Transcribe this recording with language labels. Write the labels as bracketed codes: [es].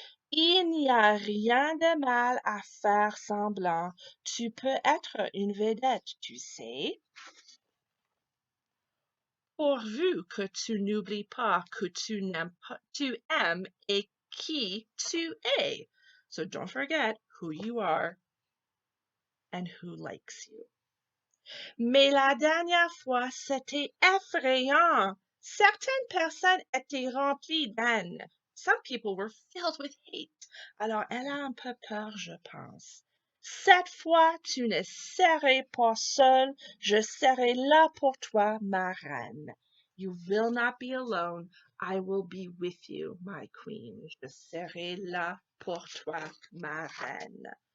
[fr] Il n'y a rien de mal à faire semblant. Tu peux être une vedette, tu sais. Pourvu que tu n'oublies pas que tu aimes et qui tu es. [en] So don't forget who you are and who likes you. [fr] Mais la dernière fois, c'était effrayant. Certaines personnes étaient remplies d'haine. [en] Some people were filled with hate. [fr] Alors, elle a un peu peur, je pense. Cette fois, tu ne serai pas seule. Je serai là pour toi, ma reine. [en] You will not be alone. I will be with you, my queen. [fr] Je serai là pour toi, ma reine.